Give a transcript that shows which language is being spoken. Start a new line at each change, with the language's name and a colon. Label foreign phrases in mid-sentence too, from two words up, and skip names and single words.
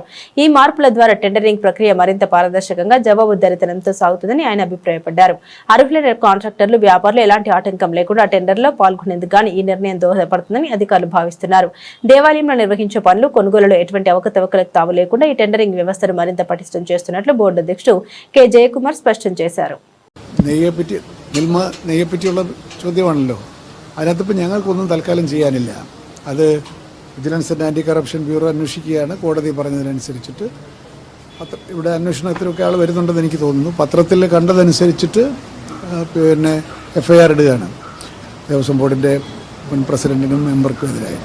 Telugu: ఈ మార్పుల ద్వారా టెండరింగ్ ప్రక్రియ మరింత పారదర్శకంగా జవాబుదారీతనంతో సాగుతుందని ఆయన అభిప్రాయపడ్డారు. అర్హులైన కాంట్రాక్టర్లు, వ్యాపారులు ఎలాంటి ఆటంకం లేకుండా టెండర్లో పాల్గొనేందుకు గాను ఈ నిర్ణయం దోహదపడుతుందని అధికారులు భావిస్తున్నారు. దేవాలయంలో నిర్వహించే పనులు, కొనుగోలులో ఎటువంటి అవకతవకలకు తావు లేకుండా ഈ టెండరింగ్ వ్యవస్థను మరింత పటిష్టం చేస్తున్నట్లు బోర్డు అధ్యక్షుడు కె జయకుమార్ స్పష్టం చేశారు.
Malayalam: നെയ്യെപ്പറ്റിയുള്ള ചോദ്യമാണല്ലോ. അതിനകത്തിപ്പോൾ ഞങ്ങൾക്കൊന്നും തൽക്കാലം ചെയ്യാനില്ല. അത് വിജിലൻസ് ആൻഡ് ആൻറ്റി കറപ്ഷൻ ബ്യൂറോ അന്വേഷിക്കുകയാണ്. കോടതി പറഞ്ഞതിനനുസരിച്ചിട്ട് ഇവിടെ അന്വേഷണത്തിലൊക്കെ ആൾ വരുന്നുണ്ടെന്ന് എനിക്ക് തോന്നുന്നു. പത്രത്തിൽ കണ്ടതനുസരിച്ചിട്ട് പിന്നെ FIR ഇടുകയാണ് ദേവസ്വം ബോർഡിൻ്റെ മുൻ പ്രസിഡന്റിനും മെമ്പർക്കും എതിരായിട്ട്.